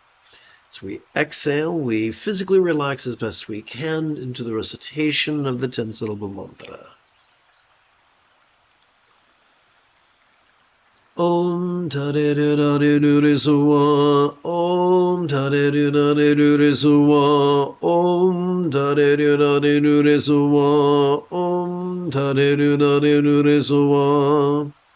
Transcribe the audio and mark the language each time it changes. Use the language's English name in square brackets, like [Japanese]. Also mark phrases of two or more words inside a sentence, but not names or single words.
[English] As we exhale, we physically relax as best we can into the recitation of the 10-syllable mantra. [Sanskrit] Om Tare-du-da-de-du-de-su-wa, Om Tare-du-da-de-du-de-su-wa, Om Tare-du-da-de-du-de-su-wa, Om Tare-du-da-de-du-de-su-wa,